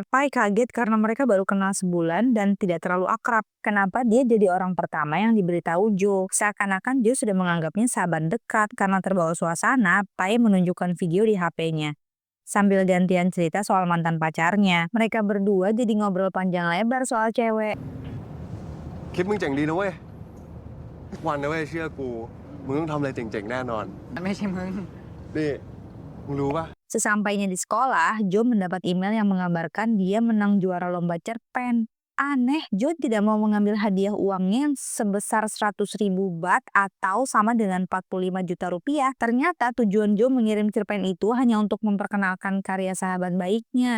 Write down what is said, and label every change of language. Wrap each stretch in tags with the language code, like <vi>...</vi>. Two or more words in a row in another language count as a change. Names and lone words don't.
<id>Pai kaget karena mereka baru kenal sebulan dan tidak terlalu akrab. Kenapa dia jadi orang pertama yang diberitahu Joe? Seakan-akan Joe sudah menganggapnya sahabat dekat. Karena terbawa suasana, Pai menunjukkan video di HP-nya. Sambil gantian cerita soal mantan pacarnya. Mereka berdua jadi ngobrol panjang lebar soal cewek.</id> <th>คลิปมึงเจ๋งดีนะเว้ยทุกวันนะเว้ยเชื่อกู มึงต้องทำอะไรเจ๋งๆแน่นอน มันไม่ใช่มึง นี่ มึงรู้ปะ</th> <id>Sesampainya di sekolah, Joe mendapat email yang mengabarkan dia menang juara lomba cerpen. Aneh, Joe tidak mau mengambil hadiah uangnya yang sebesar 100.000 baht atau sama dengan 45 juta rupiah. Ternyata tujuan Joe mengirim cerpen itu hanya untuk memperkenalkan karya sahabat baiknya.</id>